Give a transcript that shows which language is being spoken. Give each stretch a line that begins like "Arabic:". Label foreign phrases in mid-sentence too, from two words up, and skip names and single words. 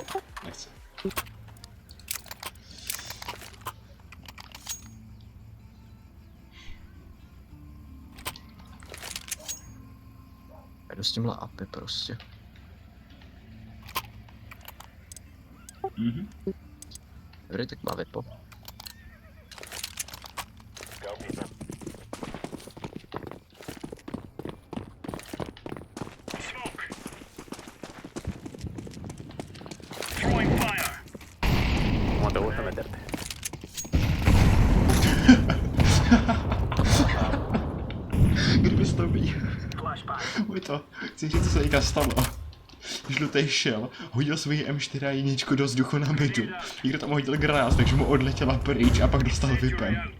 Czech: Nechci. Jdu s tímhle apy prostě. Mhm. Dobrý, tak má vypo.
English: Smoke. Throwing fire.
Spanish: ¿Cómo te gusta meterte?
Czech: Kdybys to viděl.
English: Flashbang.
Czech: Vojto, chci říct, co se teďka stalo. Žlutej šel, hodil svoji M4 a jedničku do vzduchu na midu. Někdo tam hodil granát, takže mu odletěla pryč a pak dostal vypem.